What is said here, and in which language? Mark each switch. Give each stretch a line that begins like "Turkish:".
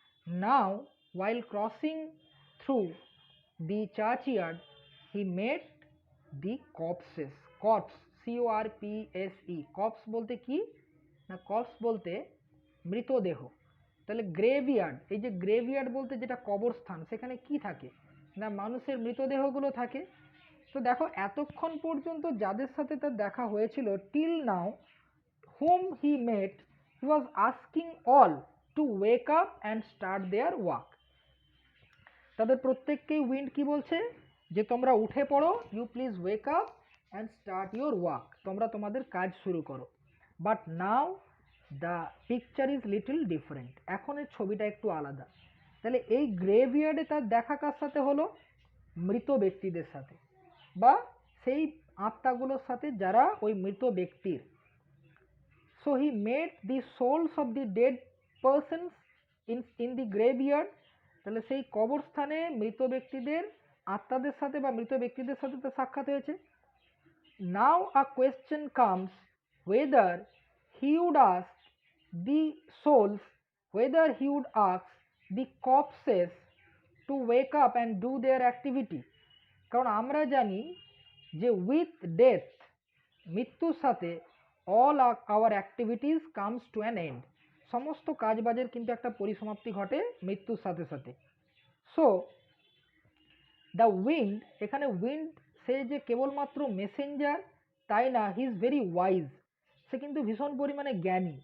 English: Now while crossing through the churchyard he met the corpses.
Bangla: corpse, CORPSE, corpse বলতে কি না, corpse বলতে মৃতদেহ। তাহলে গ্রেভইয়ার্ড, এই যে গ্রেভইয়ার্ড বলতে যেটা কবরস্থান, সেখানে কি থাকে না মানুষের মৃতদেহগুলো থাকে। তো দেখো এতক্ষণ পর্যন্ত যাদের সাথে তার দেখা হয়েছিল,
English: Till now whom he met he was asking all to wake up and start their work.
Bangla: তাদের প্রত্যেককেই উইন্ড কি বলছে যে তোমরা উঠে পড়ো,
English: you please wake up and start your work,
Bangla: তোমরা তোমাদের কাজ শুরু করো।
English: but now the picture is little different,
Bangla: এখন এর ছবিটা একটু আলাদা। তাহলে এই গ্রেভইয়ার্ডে তার দেখা কার সাথে হলো? মৃত ব্যক্তিদের সাথে, বা সেই আত্মাগুলোর সাথে যারা ওই মৃত ব্যক্তির।
English: So he met the souls of the dead persons in the graveyard.
Bangla: তাহলে সেই কবরস্থানে মৃত ব্যক্তিদের আত্মাদের সাথে বা মৃত ব্যক্তিদের সাথে তো সাক্ষাৎ হয়েছে।
English: Now a question comes whether he would ask the souls, whether he would ask the corpses to wake up and do their activity.
Bangla: কারণ আমরা জানি যে উইথ ডেথ, মৃত্যুর সাথে,
English: all our activities comes to an end,
Bangla: সমস্ত কাজবাজের কিন্তু একটা পরিসমাপ্তি ঘটে মৃত্যুর সাথে সাথে। সো দ্য উইন্ড, এখানে উইন্ড সে যে কেবলমাত্র মেসেঞ্জার তাই না,
English: he is very wise,
Bangla: সে কিন্তু ভীষণ পরিমাণে জ্ঞানী।